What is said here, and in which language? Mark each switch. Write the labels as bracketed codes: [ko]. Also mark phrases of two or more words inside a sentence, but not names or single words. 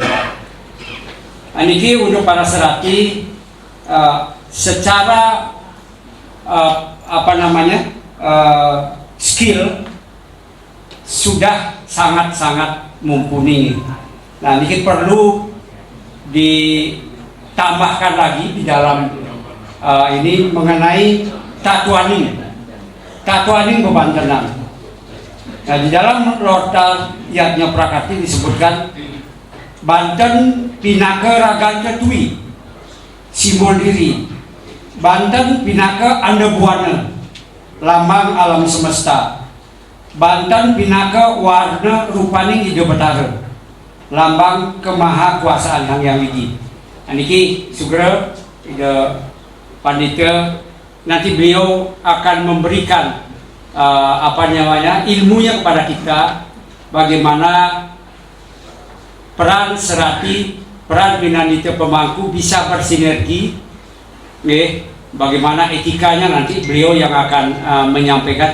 [id] Nah, ini untuk para Serati secara skill sudah sangat-sangat mumpuni. Nah, ini perlu ditambahkan lagi di dalam ini mengenai tatuaning bebantenan. Nah, di dalam Lorta Yatnya Prakati disebutkan [ban] Banten Pinaka Ragan Ketui [id] simbol diri, [ban] Banten Pinaka Andebuana [id] lambang alam semesta, [ban] Banten Pinaka warna rupaning ide betara [id] lambang kemahakuasaan Hyang Widi. Niki segera ide pandita nanti beliau akan memberikan ilmunya kepada kita, bagaimana peran serati, peran pinanita pemangku bisa bersinergi, bagaimana etikanya nanti beliau yang akan menyampaikan.